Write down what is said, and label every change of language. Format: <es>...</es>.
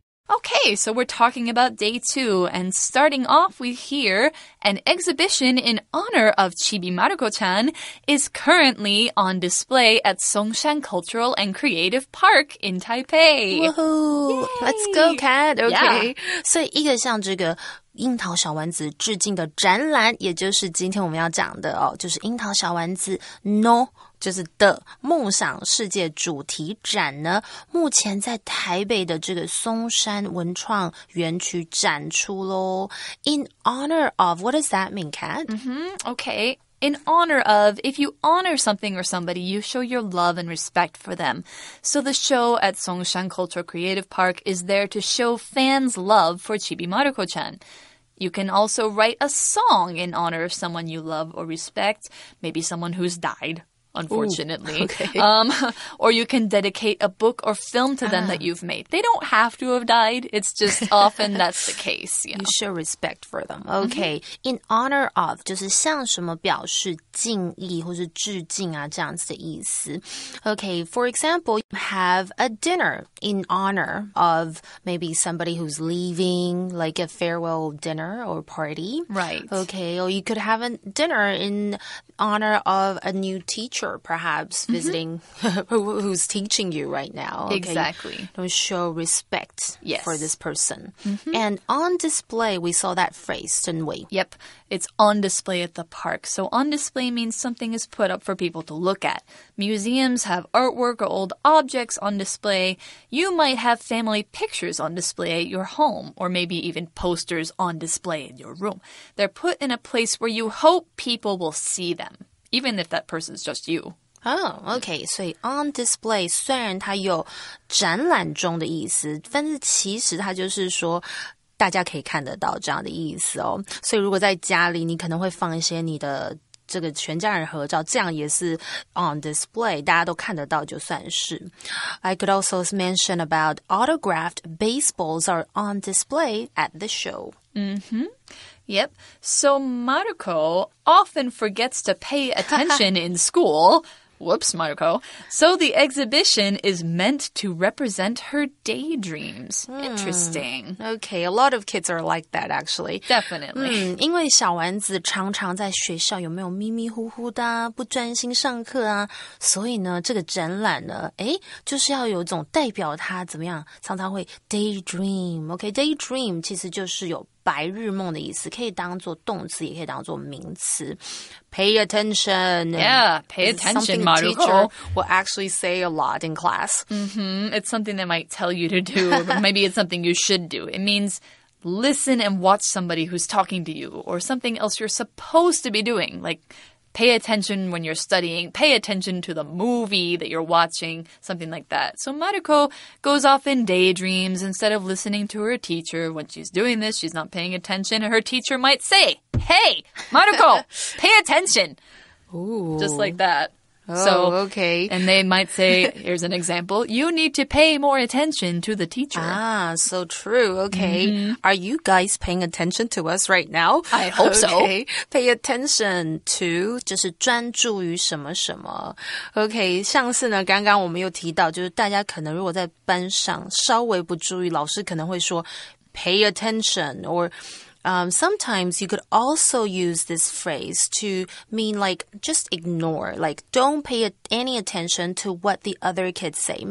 <en>Okay, so we're talking about day 2, and starting off with here, an exhibition in honor of Chibi Maruko-chan is currently on display at Songshan Cultural and Creative Park in Taipei. Woohoo! Let's go, Kat. Okay. Yeah.</en> <zh>所以一个像这个樱桃小丸子致敬的展览，也就是今天我们要讲的哦，就是樱桃小丸子 No 就是的梦想世界主题展呢，目前在台北的这个松山文创园区展出咯。</zh> <en>In honor of, what does that mean, Kat? Okay. In honor of, if you honor something or somebody, you show your love and respect for them. So the show at Songshan Cultural Creative Park is there to show fans' love for Chibi Maruko-chan. You can also write a song in honor of someone you love or respect, maybe someone who's died. unfortunately. Ooh, okay. Or you can dedicate a book or film to them that you've made. They don't have to have died. It's just often that's the case. You show respect for them. Okay.</en> <zh>In honor of 就是向什么表示敬意或是致敬啊这样子的意思。</zh> <en>Okay, for example, have a dinner in honor of maybe somebody who's leaving, like a farewell dinner or party. Right. Okay, or you could have a dinner in honor of a new teacher, perhaps visiting who's teaching you right now. Okay? Exactly. To show respect Yes. for this person. And on display, we saw that phrase, didn't we? Yep. It's on display at the park. So on display means something is put up for people to look at. Museums have artwork or old objects on display. You might have family pictures on display at your home, or maybe even posters on display in your room. They're put in a place where you hope people will see them, even if that person's just you. Oh, okay.</en> <zh>所以 on display 虽然它有展览中的意思，但是其实它就是说大家可以看得到这样的意思哦。所以如果在家里，你可能会放一些你的这个全家人合照，这样也是 on display，大家都看得到就算是。</zh> <en>I could also mention about autographed baseballs are on display at the show. Yep. So Maruko often forgets to pay attention in school. Whoops, Maruko. So the exhibition is meant to represent her daydreams. Interesting. Okay, a lot of kids are like that actually. Definitely.</en> <zh>因为小丸子常常在学校有没有迷迷糊糊的啊，不专心上课啊，所以呢，这个展览呢，就是要有一种代表他怎么样，常常会 daydream. Okay, daydream 其实就是有白日梦的意思，可以当做动词，也可以当做名词。</zh> <en>Pay attention. Yeah, pay attention, Maruko. Teacher will actually say a lot in class. It's something they might tell you to do, or maybe it's something you should do. It means listen and watch somebody who's talking to you, or something else you're supposed to be doing, like pay attention when you're studying, pay attention to the movie that you're watching, something like that. So Maruko goes off in daydreams instead of listening to her teacher. When she's doing this, she's not paying attention, and her teacher might say, "Hey, Maruko, pay attention." Ooh. Just like that. Oh, okay. And they might say, here's an example, you need to pay more attention to the teacher. Ah, so true. Okay. Are you guys paying attention to us right now? I hope so. Okay.</en> <zh>Pay attention to 就是专注于什么什么。 Okay, 像是呢，刚刚我们有提到，就是大家可能如果在班上稍微不注意，老师可能会说 pay attention or sometimes you could also use this phrase to mean like just ignore, like don't pay any attention to what the other kids say.</zh>